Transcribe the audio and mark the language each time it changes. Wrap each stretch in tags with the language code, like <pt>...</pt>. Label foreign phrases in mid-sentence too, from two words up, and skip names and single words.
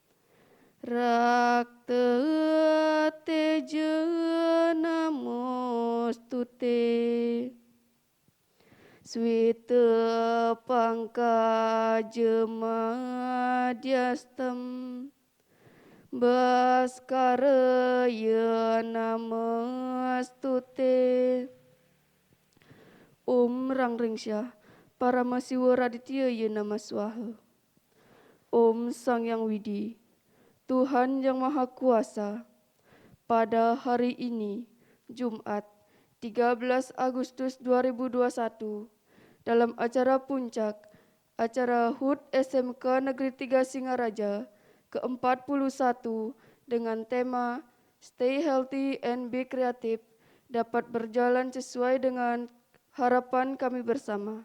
<sa>Rakta Teja Namostute Sweta Pangkaja Madhyastam Bhaskaraya Namastute. Om Rangringsya Paramasiwa Raditya Nama Swaha.</sa> <id>Om Sang Yang Widi, Tuhan Yang Maha Kuasa, pada hari ini, Jumat 13 Agustus 2021, dalam acara puncak, acara HUT SMK Negeri 3 Singaraja ke-41 dengan tema Stay Healthy and Be Creative dapat berjalan sesuai dengan harapan kami bersama.</id>